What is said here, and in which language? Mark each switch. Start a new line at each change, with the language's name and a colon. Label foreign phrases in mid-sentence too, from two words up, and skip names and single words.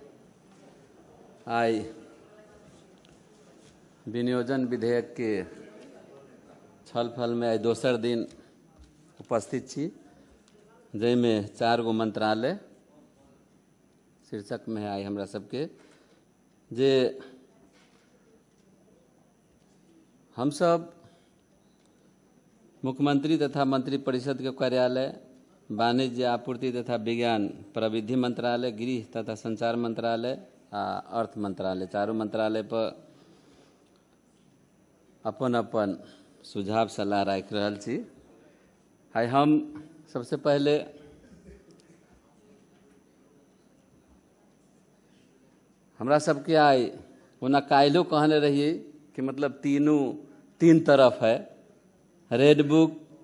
Maithili: आई विनियोजन विधेयक के छलफल में आई दोसर दिन उपस्थित छी, जाहिमे 4 गो मंत्रालय शीर्षक में आई हमरा सबके जे हम सब मुख्यमंत्री तथा मंत्री परिषद के कार्यालय, वाणिज्य आपूर्ति तथा विज्ञान प्रविधि मंत्रालय, गृह तथा संचार मंत्रालय आ अर्थ मंत्रालय, चारों मंत्रालय पर अपन अपन सुझाव सलाह राखि रहल छी। आइ हम सबसे पहले हमरा सबके आइ ओना काल्हिओ कहने रहिए कि मतलब तीन तरफ है, रेड बुक,